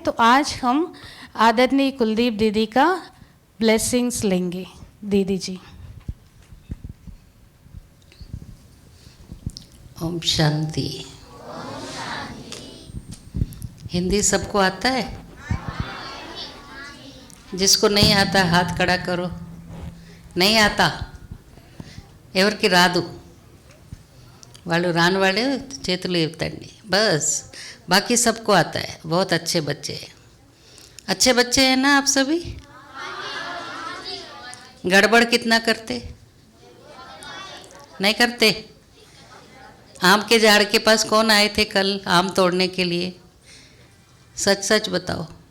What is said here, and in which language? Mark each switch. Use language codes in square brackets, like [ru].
[hi] तो आज हम आदरणीय कुलदीप दीदी का ब्लेसिंग्स लेंगे. दीदी जी. ओम शांति. हिंदी सबको आता है? जिसको नहीं आता हाथ खड़ा करो. नहीं आता [te] ఎవరికి రాదు వాళ్ళు రాని వాళ్ళే చేతులు ఎత్తండి बस. [hi] बाकी सबको आता है. बहुत अच्छे बच्चे हैं ना आप सभी? गड़बड़ कितना करते? नहीं करते? आम के झाड़ के पास कौन आए थे कल आम तोड़ने के लिए? सच सच बताओ.